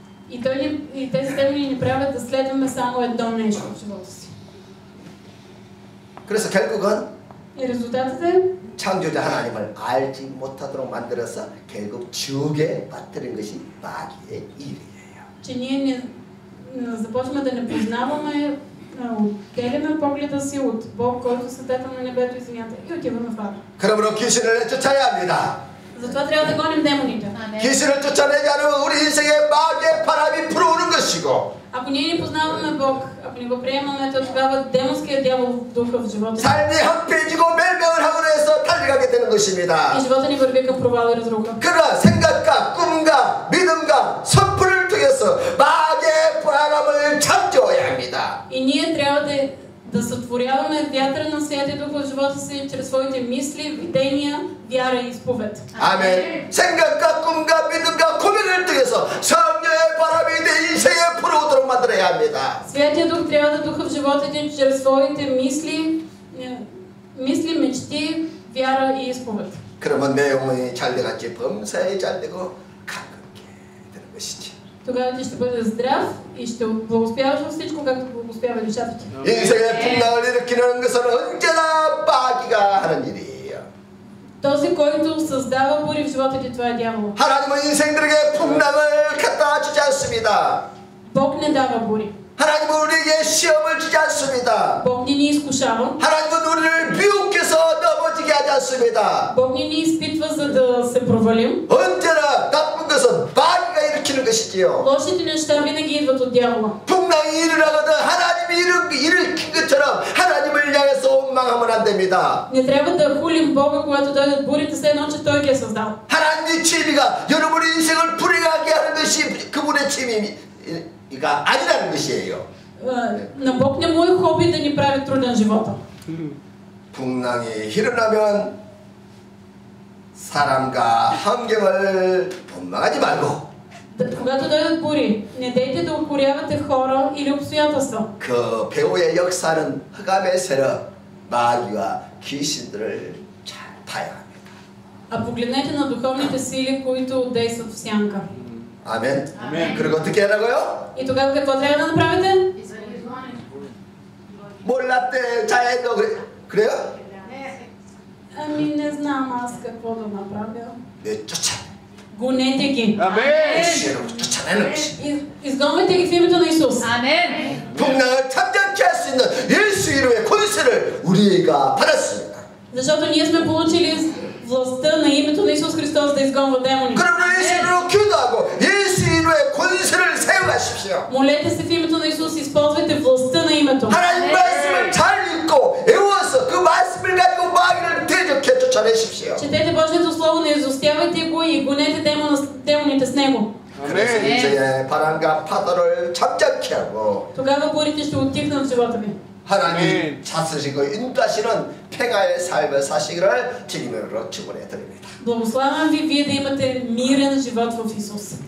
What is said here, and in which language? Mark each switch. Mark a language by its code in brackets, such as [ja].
[bg] И тези стремени ни правят да следваме само едно нещо в живота си. [ko] 그래서 결국은 [bg] И резултатът е, [ko] 창조자 하나님을 알지 못하도록 만들어서 결국 지옥에 빠뜨린 것이 마귀의 일이에요. [bg] че ние започваме да не познаваме, отделяме погледа си от Бог, който е създател на небето и земята, и отиваме в ада. [ko] 그러므로 귀신을 쫓아야 합니다. [bg] Затова трябва да гоним демоните. [ko] 귀신을 쫓아내지 않으면 우리 인생에 마귀의 바람이 불어오는 것이고 [bg] Ако ние не познаваме Бог, ако не го приемаме, то тогава демонският дявол духа в живота. [ko] 삶이 황폐해지고 멸망을 하고 해서 달려가게 되는 것입니다. [bg] И живота ни върви към провал и разруха. [ko] 그러나 생각과 꿈과 믿음과 선풀을 통해서 마귀의 바람을 잠재워야 합니다. [bg] И ние трябва да сътворяваме вятъра на Святия Дух в живота си чрез своите мисли, видения, вяра и изповед. [ko] 아멘. 생각과 꿈과 믿음과 고백을 통해서 성령의 바람이 내 인생에 불어오도록 만들어야 합니다. [bg] Святия Дух трябва да духа в живота ти чрез своите мисли, мечти, вяра и изповед. [ko] 그러면 내 영혼이 잘돼같이 범사에 잘되고 가깝게 되는 것이지. [bg] Тогава ти ще бъде здрав и ще благоуспяваш във всичко, както благоуспява душата ти. [ko] 인생의 풍랑을 일으키는 것은 언제나 마귀가 하는 일이에요. [bg] Този, който създава бури в живота ти, това е дявол. [ko] 하나님은 인생들에게 풍랑을 갖다 주지 않습니다. [bg] Бог не дава бури. [ko] 하나님은 우리에게 시험을 주지 않습니다. [bg] Бог не ни изкушава. [ko] 하나님은 우리를 미혹해서 넘어지게 하지 않습니다. [bg] Бог не ни изпитва, за да се провалим. [ko] 언제나 나쁜 것은 마귀가 일으키는 것이지요. [bg] Лошите неща винаги идват от дявола. [ko] 풍랑이 일어나거든 하나님이 일으킨 것처럼 하나님을 향해서 원망하면 안 됩니다. [bg] Не трябва да хулим Бога, когато дойдат бурите, все едно, че Той ги е създал. [ko] 하나님의 취미가 여러분의 인생을 불행하게 하는 것이 그분의 취미가 아니라는 것이에요. [bg] На Бог не му е хоби да ни прави труден живота. [ko] 풍랑이 일어나면 사람과 환경을 원망하지 말고 [bg] Когато дойдат бури, не дейте да укорявате хора или обстоятелства. [ko] 그 배후의 역사는 흑암의 세력, 마귀와 귀신들을 잘 봐야 합니다. [bg] А погледнете на духовните сили, които действат в сянка. [ko] 아멘. 그리고 어떻게 하라고요? [bg] И тогава какво трябва да направите? [ko] 몰랐대 자해도 그래요? [bg] Ами не знам аз какво да направя. [ko] 네, 쫓아. [bg] Гонете ги. [ko] 예수로 쫓아내는 것이. [bg] Изгонвайте ги в името на Исус. [ko] 풍랑을 잠잠케 할 수 있는 예수 이름의 권세를 우리가 받았습니다. [bg] Защото ние сме получили властта на името на Исус Христос да изгонва демони. [ko] 그러므로 예수 이름으로 기도하고 예수 이름의 권세를 사용하십시오. [bg] Молете се в името на Исус, използвайте властта на името. [ko] 하나님 말씀을 잘 읽고 외워서 그 말씀을 가지고 마귀를 대적해 쫓아내십시오. [bg] Четете Божието Слово, не изостявайте го и гонете демоните с него. [ko] 그래서 인생의 바람과 파도를 잠잠케 하고 [bg] Тогава бурите ще отихнат в живота ви. [ko] 하나님 다스리고 인도하시는 평화의 삶을 사시기를 주님으로 축원해 드립니다. [bg] Благославям ви, вие да имате мирен живот в Исус.